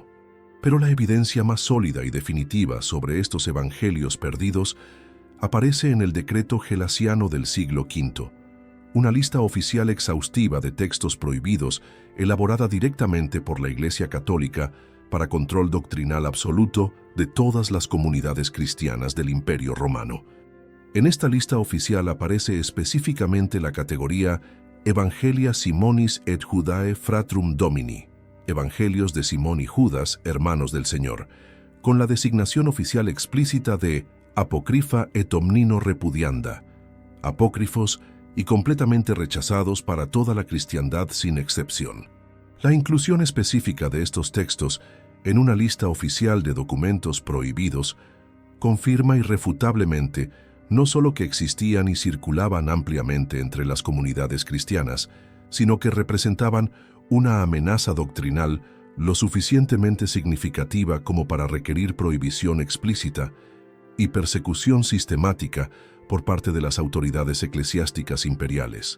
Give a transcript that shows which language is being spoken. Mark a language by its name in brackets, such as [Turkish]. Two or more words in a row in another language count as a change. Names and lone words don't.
[Spanish] Pero la evidencia más sólida y definitiva sobre estos evangelios perdidos aparece en el decreto gelasiano del siglo V, una lista oficial exhaustiva de textos prohibidos elaborada directamente por la Iglesia Católica para control doctrinal absoluto de todas las comunidades cristianas del Imperio Romano. En esta lista oficial aparece específicamente la categoría [Latin] Evangelia Simonis et Judae Fratrum Domini, [Spanish] Evangelios de Simón y Judas, hermanos del Señor, con la designación oficial explícita de [Latin] Apócrifa et omnino repudianda, [Spanish] apócrifos y completamente rechazados para toda la cristiandad sin excepción. La inclusión específica de estos textos en una lista oficial de documentos prohibidos confirma irrefutablemente no solo que existían y circulaban ampliamente entre las comunidades cristianas, sino que representaban una amenaza doctrinal lo suficientemente significativa como para requerir prohibición explícita y persecución sistemática por parte de las autoridades eclesiásticas imperiales.